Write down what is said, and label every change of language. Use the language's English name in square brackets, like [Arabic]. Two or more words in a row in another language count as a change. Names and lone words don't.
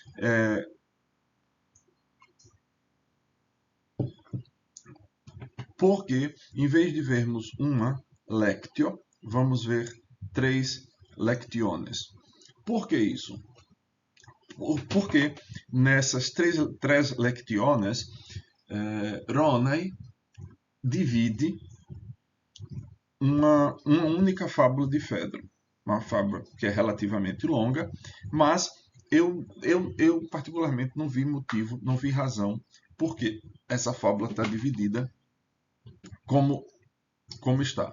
[Portuguese] Porque, em vez de vermos uma lectio, vamos ver três lectiones. Por que isso? Porque nessas três lectiones, Ronay divide uma única fábula de Fedro. Uma fábula que é relativamente longa, mas eu particularmente não vi motivo, não vi razão porque essa fábula está dividida como está.